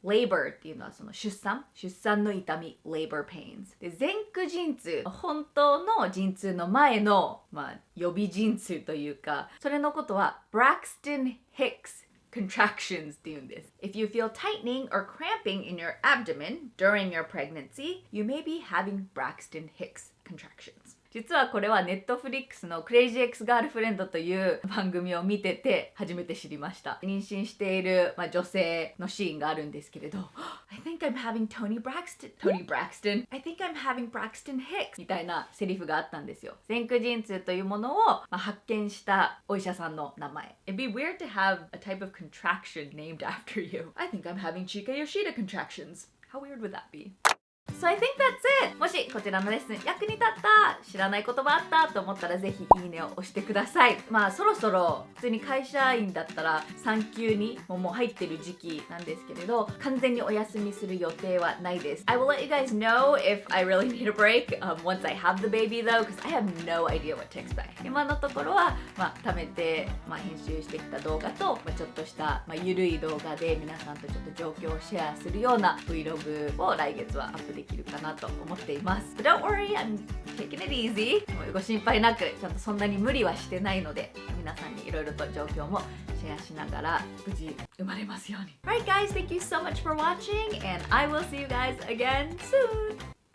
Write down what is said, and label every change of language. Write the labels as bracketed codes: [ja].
[ja] labor っていうのはその出産の痛み labor pains で、前駆陣痛、本当の陣痛の前の予備陣痛というか、それのことは Braxton Hicks contractions って言うんです。 [en] If you feel tightening or cramping in your abdomen during your pregnancy, you may be having Braxton Hicks contractions。 [ja] 実はこれはネットフリックスのクレイジーエクスガールフレンドという番組を見てて初めて知りました。妊娠している、女性のシーンがあるんですけれど [en] I think I'm having Tony Braxton I think I'm having Braxton Hicks [ja] みたいなセリフがあったんですよ。前駆陣痛というものを、発見したお医者さんの名前。 [en] It'd be weird to have a type of contraction named after you. I think I'm having Chika Yoshida contractions. How weird would that be?So I think that's it! [ja] もしこちらのレッスン役に立った、知らない言葉あったと思ったらぜひいいねを押してください。そろそろ普通に会社員だったら産休にもう入ってる時期なんですけれど、完全にお休みする予定はないです。 [en] I will let you guys know if I really need a break、once I have the baby though, because I have no idea what to expect. [ja] 今のところは、貯めて、編集してきた動画と、ちょっとした、ゆるい動画で皆さんとちょっと状況をシェアするような Vlog を来月はアップできるかなと思っています。 [en] But don't worry, I'm taking it easy. [ja] ご心配なく、ちゃんとそんなに無理はしてないので、皆さんにいろいろと状況もシェアしながら無事生まれますように。 [en] Alright guys, thank you so much for watching and I will see you guys again soon!